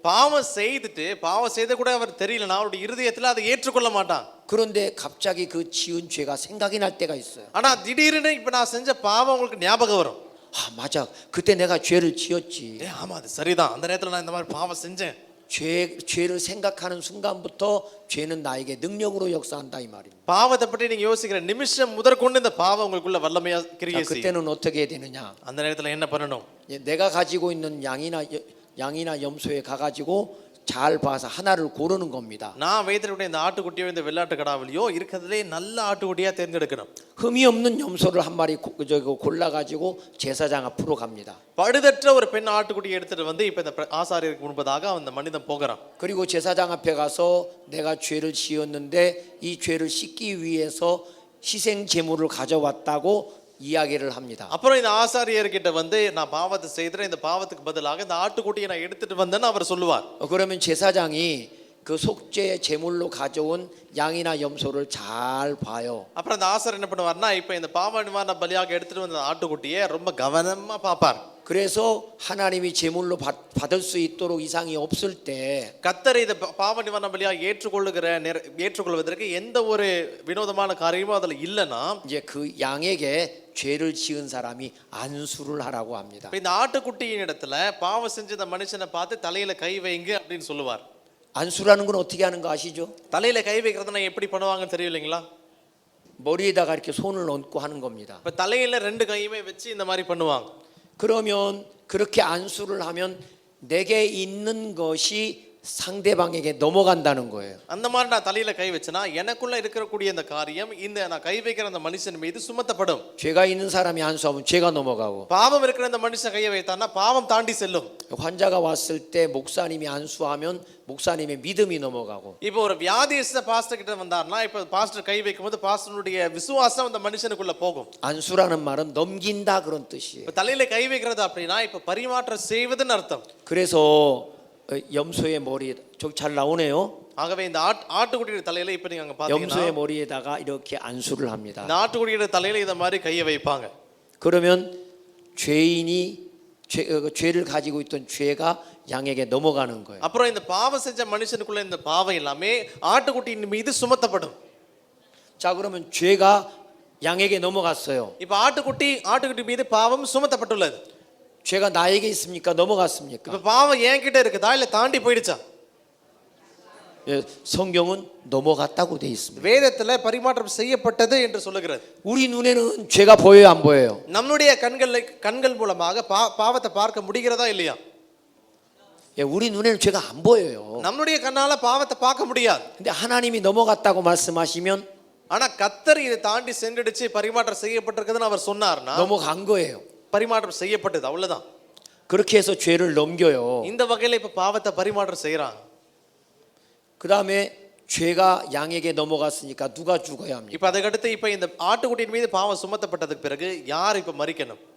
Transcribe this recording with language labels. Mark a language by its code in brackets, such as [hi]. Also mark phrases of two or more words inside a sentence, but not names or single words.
[ta] பாவம் செய்த கூட அவர் தெரியலனா அவருடைய இருதயத்துல அதை ஏற்றுக்கொள்ள மாட்டான். [ko] 그런데 갑자기 그 지은 죄가 생각이 날 때가 있어요. [ta] ஆனா திடீர்னு இப்ப நான் செஞ்ச பாவம் உங்களுக்கு ஞாபகம் வரும். [ko] 아, 맞아. 그때 내가 죄를 지었지. [ta] ஆமா அது சரிதான், அந்த நேரத்துல நான் இந்த மாதிரி பாவம் செஞ்சேன். [ko] 죄를 생각하는 순간부터 죄는 나에게 능력으로 역사한다 이 말입니다. [ta] பாவத்தை பற்றி நீங்க யோசிக்கிற நிமிஷம் முதற்கொண்டு இந்த பாவம் உங்களுக்குள்ள வல்லமையா கிரியை செய்யும். [ko] 그때는 어떻게 해야 되느냐? [ta] அந்த நேரத்துல என்ன பண்ணணும்? [ko] 내가 가지고 있는 양이나 염소에 가가지고 잘 봐서 하나를 고르는 겁니다. [ta] நான் வைத்திருக்கிற இந்த ஆட்டுக்குட்டியோ இந்த வெள்ளாட்டு கடாவிலையோ இருக்கிறதுலே நல்ல ஆட்டுக்குட்டியா தேர்ந்தெடுக்கணும். [ko] 흠이 없는 염소를 한 마리 골라가지고 제사장 앞으로 갑니다. [ta] பழுதற்ற ஒரு பெண் ஆட்டுக்குட்டியை எடுத்துட்டு வந்து இப்ப இந்த ஆசாரியருக்கு முன்பதாக அந்த மனிதன் போகிறான். [ko] 그리고 제사장 앞에 가서 내가 죄를 지었는데 이 죄를 씻기 위해서 희생 제물을 가져왔다고 이야기를 합니다. [ta] அப்புறம் இந்த ஆசாரியர்கிட்ட வந்து நான் பாவத்தை செய்தேன், இந்த பாவத்துக்கு பதிலாக இந்த ஆட்டுக்குட்டியை நான் எடுத்துட்டு வந்தேன்னு அவர் சொல்லுவார். [ko] 그러면 제사장이 그 속죄 제물로 가져온 양이나 염소를 잘 봐요. [ta] அப்புறம் அந்த ஆசாரியர் என்ன பண்ணுவார்னா இப்ப இந்த பாவ நிவாரண பலியாக எடுத்துட்டு வந்த ஆட்டுக்குட்டியை ரொம்ப கவனமா பார்ப்பார். [ko] 그래서 하나님이 제물로 받을 수 있도록 이상이 없을 때 [ta] கர்த்தர் இந்த பாவ நிவாரண பலியாக ஏற்றுக்கொள்வதற்கு எந்த ஒரு வினோதமான காரியமும் அதுல இல்லைன்னா [ko] 이제 그 양에게 죄를 지은 사람이 안수를 하라고 합니다. [ta] இந்த ஆட்டுக்குட்டியின் இடத்துல பாவம் செஞ்ச இந்த மனுஷனை பார்த்து தலையில கை வைங்க அப்படின்னு சொல்லுவார். [ko] 안수라는 건 어떻게 하는 거 아시죠? [ta] தலையில கை வைக்கிறதுனா எப்படி பண்ணுவாங்கன்னு தெரியலைங்களா? [ko] 머리에다가 이렇게 손을 얹고 하는 겁니다. [ta] இப்ப தலையில ரெண்டு கையுமே வச்சு இந்த மாதிரி பண்ணுவாங்க. [ko] 그러면 그렇게 안수를 하면 내게 있는 것이 상대방에게 넘어간다는 거예요. [ta] அந்த மாதிரி நான் தலையில கை வச்சனா எனக்குள்ள இருக்கக்கூடிய இந்த காரியம் இந்த நான் கை வைக்கிற அந்த மனுஷன் மீது சுமத்தப்படும். [ko] 죄가 있는 사람이 안수하면 죄가 넘어가고 [ta] பாவம் இருக்கிற இந்த மனுஷன் கையை வைத்தானா பாவம் தாண்டி செல்லும். [ko] 환자가 왔을 때 목사님이 안수하면 목사님의 믿음이 넘어가고 [ta] இப்போ ஒரு வியாதியஸ்த பாஸ்டர் கிட்ட வந்தார்னா இப்ப பாஸ்டர் கை வைக்கும்போது பாஸ்டருடைய விசுவாசம் அந்த மனுஷனுக்குள்ள போகும். [ko] 안수라는 말은 넘긴다 그런 뜻이에요. [ta] இப்ப தலையில கை வைக்கிறது அப்படினா இப்ப பரிமாற்றம் செய்வதுன்னு அர்த்தம். [ko] 그래서 염소의 머리에 저기 잘 나오네요. [ta] ஆகவே இந்த ஆட்டுக்குட்டியோட தலையில இப்ப நீங்க அங்க பாத்தீங்கன்னா [ko] 염소의 머리에다가 이렇게 안수를 합니다. [ta] இந்த ஆட்டுக்குட்டியோட தலையில இந்த மாதிரி கையை வைப்பாங்க. [ko] 그러면 죄를 가지고 있던 죄가 양에게 넘어가는 거예요. [ta] அப்புறம் இந்த பாவம் செஞ்ச மனுஷனுக்குள்ள இந்த பாவம் எல்லாமே ஆட்டுக்குட்டியின் மீது சுமத்தப்படும். [ko] 자, 그러면 죄가 양에게 넘어갔어요. [ta] இப்ப ஆட்டுக்குட்டி மீது பாவம் சுமத்தப்பட்டுள்ளது. [ko] 죄가 나에게 있습니까? 넘어갔습니까? [ta] இப்ப பாவம் என்கிட்ட இருக்குதா இல்ல தாண்டி போயிடுச்சா? [ko] 예, 성경은 넘어갔다고 돼 있습니다. [ta] வேதத்துல பரிமாற்றம் செய்யப்பட்டது என்று சொல்லுகிறது. [ko] 우리 눈에는 죄가 보여요, 안 보여요? [ta] நம்மளுடைய கண்கள் மூலமாக பாவத்தை பார்க்க முடிகிறதா இல்லையா? [ko] 예, 우리 눈에는 죄가 안 보여요. [ta] நம்மளுடைய கண்ணால பாவத்தை பார்க்க முடியாது. [ko] 근데 하나님이 넘어갔다고 말씀하시면 [ta] ஆனா கர்த்தர் இதை தாண்டி சென்றுடுச்சு பரிமாற்றம் செய்யப்பட்டிருக்குதுன்னு அவர் சொன்னார்னா [ko] 넘어간 거예요. [ta] பரிமாற்றம் செய்யப்பட்டது அவ்வளவுதான். [ko] 그렇게 해서 죄를 넘겨요. [ta] இந்த வகையில இப்ப பாவத்தை பரிமாற்றம் செய்யறாங்க. [ko] 그다음에 죄가 양에게 넘어갔으니까 누가 죽어야 합니까? [ta] இப்ப அதுக்கு அடுத்து இப்ப இந்த ஆட்டுக்குட்டியின் மீது பாவம் சுமத்தப்பட்டதுக்கு பிறகு யார் இப்ப மரிக்கணும்?